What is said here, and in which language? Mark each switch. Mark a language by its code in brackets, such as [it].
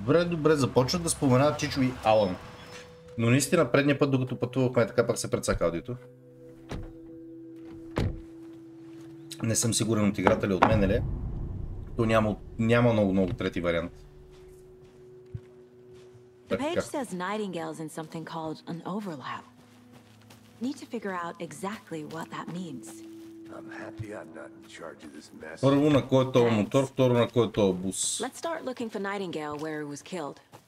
[bg] Добре, започват да споменават Чичо и Алън. Но наистина предния път, докато пътувахме, така пак се прецака аудиото. Не съм сигурен от играта ли от мен ли. То няма много трети вариант. [en] The page says Nightingale's in something called an overlap. Need to figure out exactly what that means. I'm happy I'm not in charge of this mess. [bg] Първо на кой е този мотор, второ на кой е този бус. [en] Let's start looking for Nightingale where he was killed.